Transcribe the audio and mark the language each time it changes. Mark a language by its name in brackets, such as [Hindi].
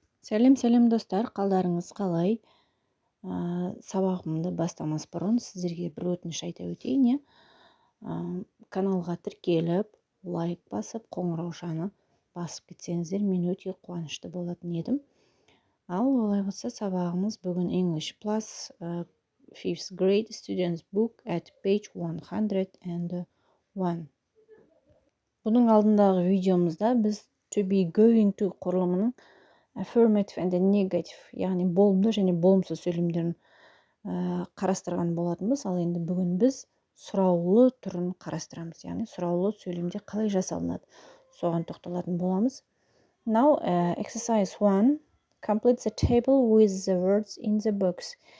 [Kazakh] Сәлем достар, қалдарыңыз қалай? Сабағымды бастамас бұрын сіздерге бір өтініш айта өтейін. Каналға тіркеліп, лайк басып, қоңыраушаны басып кетсеңіздер, мен өте қуанышты болатын едім. Ал олай болса, сабағымыз бүгін [English] English Plus 5th grade students book at page 101. [Kazakh] Бұның алдындағы видеомызда біз to be going to құрылымының [English] affirmative and negative, [Kazakh] яғни болымды және болымсыз сөйлемдерін қарастырған болатынбыз. Ал енді бүгін біз сұраулы түрін қарастырамыз, яғни сұраулы сөйлемде қалай жасалынады, соған тоқталатын боламыз. [English] Now, exercise 1, complete the table with the words in the box.